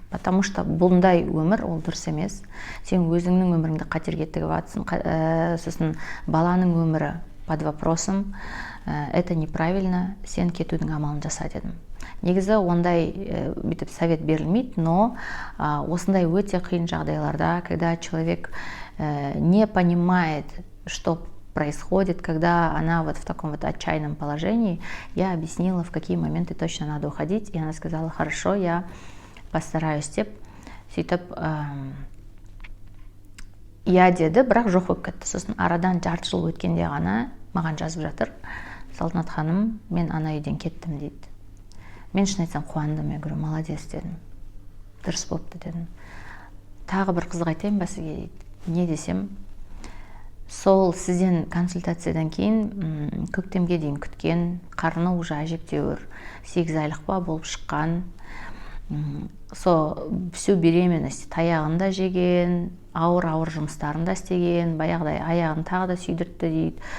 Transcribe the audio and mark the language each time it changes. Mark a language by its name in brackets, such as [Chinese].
[Russian] Потому что [Kazakh] бұндай өмір ол дұрыс емес. Сен өзіңнің өміріңді қатерге тігіп жатсың, сосын баланың өмірі [Russian] под вопросом. Это неправильно, [Kazakh] сен кетудің амалын жаса дедім. Негізі ондай бүйтіп совет берілмейді, но осындай өте қиын жағдайларда, [Russian] когда человек не понимает, что происходит, когда она вот в таком вот отчаянном положении, я объяснила, в какие моменты точно надо уходить, и она сказала, хорошо, я постараюсь [Kazakh] деп. Сөйтіп иә деді, бірақ жоқ болып кетті. Сосын арадан жарты жыл өткенде ғана маған жазып жатыр: Салтанат ханым, мен ана үйден кеттім дейді. Мен шын айтсам қуандым, мен [Russian] говорю, молодец [Kazakh] дедім, дұрыс болыпты дедім. Тағы бір қызық айтайын ба сізге дейді. Не десем, сол сізден консультациядан кейін көктемге дейін күткен, қарны уже әжептәуір 8 айлық па болып шыққан, [Russian] всю беременность [Kazakh] таяғында жеген, ауыр жұмыстарын да істеген, баяғыдай аяғын тағы да сүйдіртті дейді.